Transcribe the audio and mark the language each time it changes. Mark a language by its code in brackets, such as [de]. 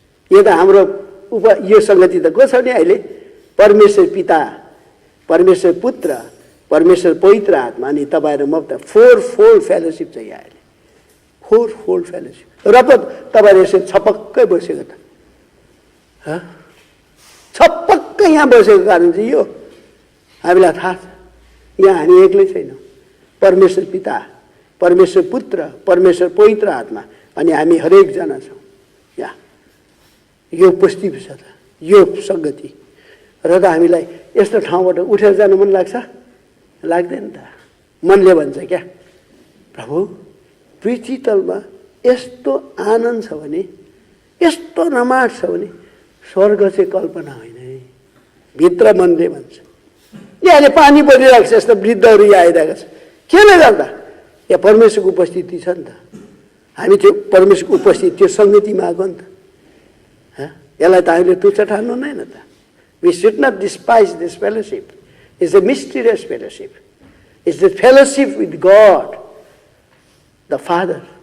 [ne] यो त हाम्रो यो सङ्गति त को छ नि अहिले? परमेश्वर पिता, परमेश्वर पुत्र, परमेश्वर पवित्र आत्मा, अनि तपाईँ र म त [en] 4-fold fellowship [ne] छ यहाँ अहिले। [en] 4-fold fellowship. [ne] र पो तपाईँले यसरी छपक्कै बसेको त, छपक्कै यहाँ बसेको कारण चाहिँ यो हामीलाई थाहा छ। यहाँ हामी एक्लै छैनौँ। परमेश्वर पिता, परमेश्वर पुत्र, परमेश्वर पवित्र आत्मा, अनि हामी हरेकजना छौँ यहाँ। यो उपस्थिति छ त, यो सङ्गति। र त हामीलाई यस्तो ठाउँबाट उठेर जानु मन लाग्छ? लाग्दैन त। मनले भन्छ क्या, प्रभु पृथ्वी तलमा यस्तो आनन्द छ भने, यस्तो रमाट छ भने स्वर्ग चाहिँ कल्पना होइन है। भित्र मनले भन्छ। यहाँले पानी परिरहेको छ, यस्तो वृद्धहरू यहाँ आइरहेको छ, केले गर्दा? यहाँ परमेश्वरको उपस्थिति छ नि त। हामी त्यो परमेश्वरको उपस्थिति, त्यो सङ्गतिमा आएको नि त। यसलाई त हामीले तुच्छ ठान्नु हुँदैन त। [en] We should not despise this fellowship. It's a mysterious fellowship. It's the fellowship with God, the Father.